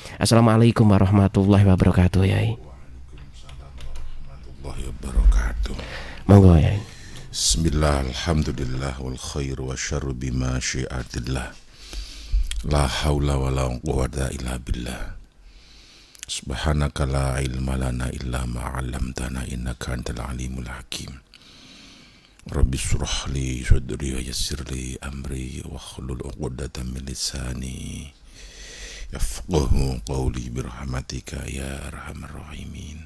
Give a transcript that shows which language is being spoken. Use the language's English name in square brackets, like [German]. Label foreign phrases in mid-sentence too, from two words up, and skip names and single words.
[Arabic] السلام عليكم ورحمة الله وبركاته, Yai. وعليكم السلام ورحمة الله وبركاته. [Javanese] Monggo, Yai. [Arabic] بسم الله الحمد لله والخير والشر بمشيئة الله. لا حول ولا قوة إلا بالله. سبحانك لا علم لنا إلا ما علمتنا إنك أنت العليم الحكيم. رب اشرح لي صدري ويسر لي أمري واحلل عقدة من لساني يفقهوا قولي برحمتك يا أرحم الراحمين.